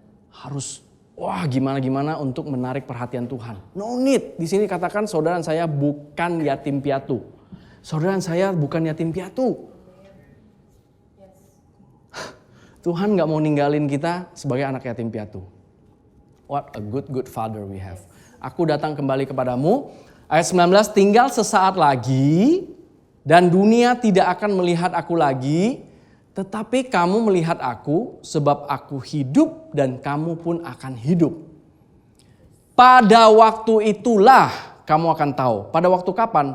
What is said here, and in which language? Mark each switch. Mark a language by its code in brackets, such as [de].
[id] Harus, gimana-gimana untuk menarik perhatian Tuhan. [en] No need. [id] Di sini katakan saudara saya bukan yatim piatu. Saudara saya bukan yatim piatu. Tuhan gak mau ninggalin kita sebagai anak yatim piatu. [en] What a good father we have. [id] Aku datang kembali kepadamu. Ayat 19, tinggal sesaat lagi dan dunia tidak akan melihat aku lagi. Tetapi kamu melihat aku sebab aku hidup dan kamu pun akan hidup. Pada waktu itulah kamu akan tahu. Pada waktu kapan?